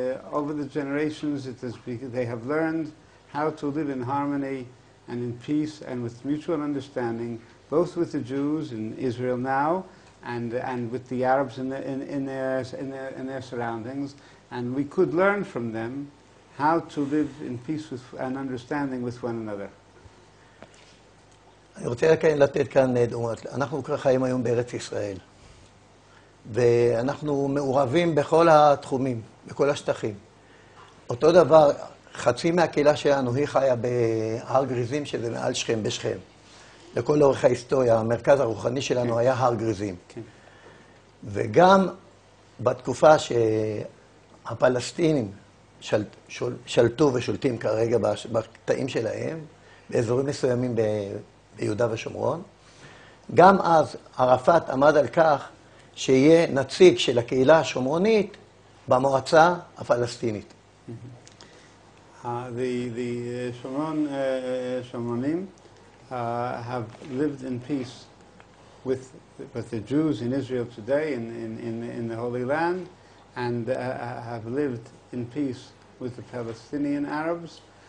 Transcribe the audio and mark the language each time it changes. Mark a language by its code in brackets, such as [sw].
[en] over the generations they have learned how to live in harmony and in peace and with mutual understanding, both with the Jews in Israel now and with the Arabs in their surroundings. And we could learn from them how to live in peace and understanding with one another. [he] אני רוצה לתת כאן דוגמאות. אנחנו חיים היום בארץ ישראל, ואנחנו מעורבים בכל התחומים, בכל השטחים. אותו דבר, חצי מהקהילה שלנו היא חיה בהר גריזים, שזה מעל שכם, בשכם. לכל אורך ההיסטוריה, המרכז הרוחני שלנו היה הר גריזים. וגם בתקופה שהפלסטינים שלטו ושולטים כרגע בקטעים שלהם, באזורים מסוימים ביהודה ושומרון, גם אז ערפאת עמד על כך שיהיה נציג של הקהילה השומרונית במועצה הפלסטינית. [en] The Shomronim have lived in peace with the Jews in Israel today, in the Holy Land, and have lived in peace with the Palestinian Arabs